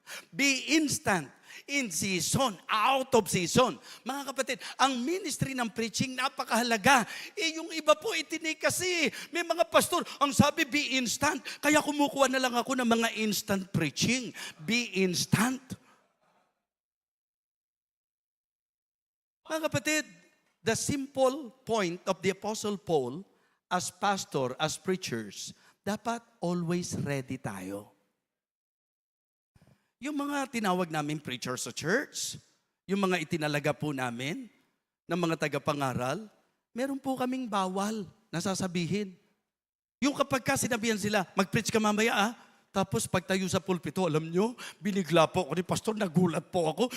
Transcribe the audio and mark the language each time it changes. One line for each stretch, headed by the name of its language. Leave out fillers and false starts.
English: Be instant, in season, out of season.
Filipino: Mga kapatid, ang ministry ng preaching napakahalaga. Yung iba po itinig kasi, may mga pastor, ang sabi, be instant. Kaya kumukuha na lang ako ng mga instant preaching.
English: Be instant. Mga kapatid, the simple point of the Apostle Paul, as pastor, as preachers,
Filipino: dapat always ready tayo. Yung mga tinawag namin preachers sa church, yung mga itinalaga po namin, ng mga tagapangaral, meron po kaming bawal na sasabihin. Yung kapag ka sinabihan sila, mag-preach ka mamaya Tapos pagtayo sa pulpito, alam nyo, binigla po ako ni pastor, nagulat po ako.